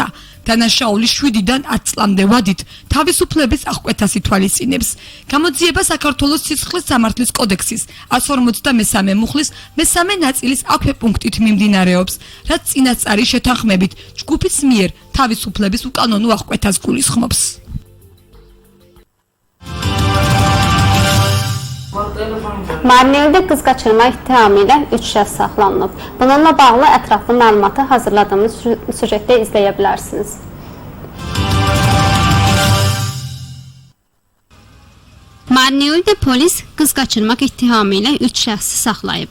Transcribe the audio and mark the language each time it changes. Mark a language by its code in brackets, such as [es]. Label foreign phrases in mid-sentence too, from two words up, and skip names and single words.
[ka] დანაშაული 7-დან 10 წლამდე ვადით თავისუფლების აღკვეთას ითვალისწინებს. გამოძიება საქართველოს სისხლის სამართლის კოდექსის 153 მუხლის მესამე ნაწილის აქვე პუნქტით მიმდინარეობს, რაც წინასწარი შეთანხმებით ჯგუფის მიერ თავისუფლების უკანონო აღკვეთას გულისხმობს. [az] Marneulidə qız qaçırma ittihamı ilə 3 şəxs saxlanılıb. Bununla bağlı ətraflı məlumatı hazırladığımız süjetdə izləyə bilərsiniz. Marneulidə polis qız qaçırmaq ittihamı ilə 3 şəxsi saxlayıb.